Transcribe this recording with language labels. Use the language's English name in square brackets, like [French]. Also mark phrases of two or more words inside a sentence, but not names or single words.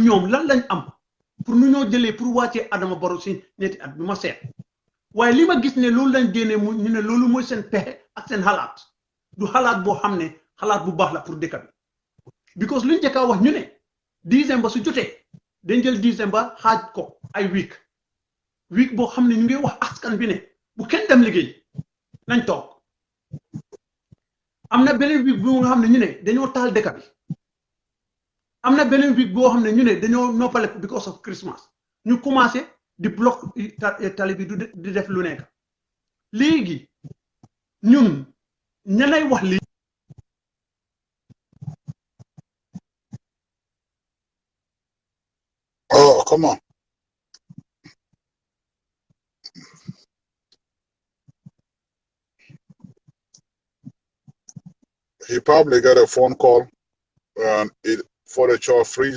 [Wolof] ñoom lan lañ am pour nu ñoo jëlee pour wàccee Adama Barrow si ñetti at bi ma seet waaye li ma gis ne loolu lañ génnee mu ñu ne loolu mooy seen pexe ak seen xalaat du xalaat boo xam ne xalaat bu baax la pour dëkk bi because luñ njëkk a wax ñu ne décembre su jotee dañ jël décembre xaaj ko ay week boo xam ne ñu ngi wax askan bi ne bu kenn dem liggéey nañ toog am na beneen week bu nga xam ne ñu ne dañoo taal dëkk bi am na beneen week boo xam ne ñu ne dañoo noppale [English] because of Christmas [Wolof] ñu commencé di bloc tali bi di def lu nekk léegi ñun ñanay wax lii [English] oh come on he probably got a phone call furniture freeze.